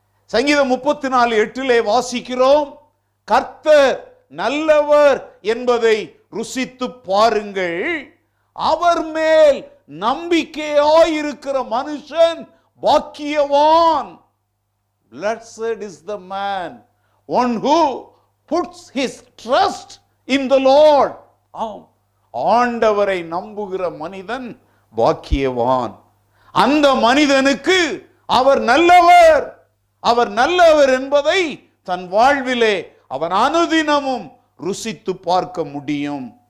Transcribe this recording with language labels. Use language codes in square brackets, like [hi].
[ta] சங்கீதம் 34:8 வாசிக்கிறோம், கர்த்தர் நல்லவர் என்பதை ருசித்து பாருங்கள், அவர் மேல் நம்பிக்கையாயிருக்கிற மனுஷன் பாக்கியவான். [en] Blessed is the man one who puts his trust in the Lord. [ta] ஆண்டவரை நம்புகிற மனிதன் பாக்கியவான். அந்த மனிதனுக்கு அவர் நல்லவர், அவர் நல்லவர் என்பதை தன் வாழ்விலே அவன் அனுதினமும் ருசித்து பார்க்க முடியும்.